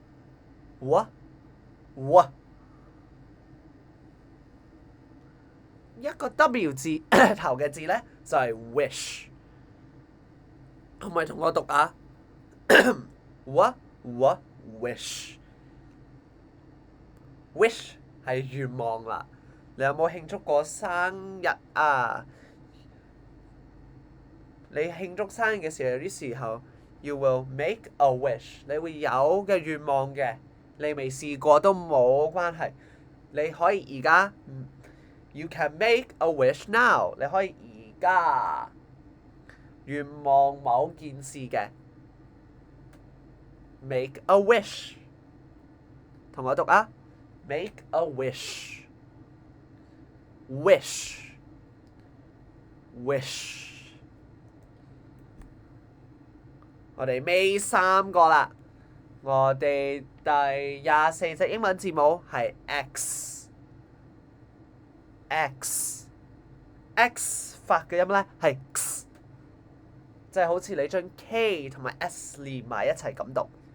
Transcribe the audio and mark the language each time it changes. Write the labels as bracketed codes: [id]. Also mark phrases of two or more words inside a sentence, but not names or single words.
[yue] 一個 W 字頭嘅字呢就係 wish， 可唔可以同我讀啊？wish 係願望啦。你有冇慶祝過生日啊？你慶祝生日嘅時候，有啲時候 [en] you will make a wish， [yue] 你會有嘅願望嘅，你未試過都冇關係，你可以而家 [en] you can make a wish now， [yue] 你可以而家願望某件事嘅。 [en] Make a wish， [yue] 同我讀啊 ！ [en] Make a wish， [yue] 我哋尾3個啦，我哋第24隻英文字母係 X 發嘅音呢係 X， 即係好似你將 K 同埋 S 連埋一齊咁讀。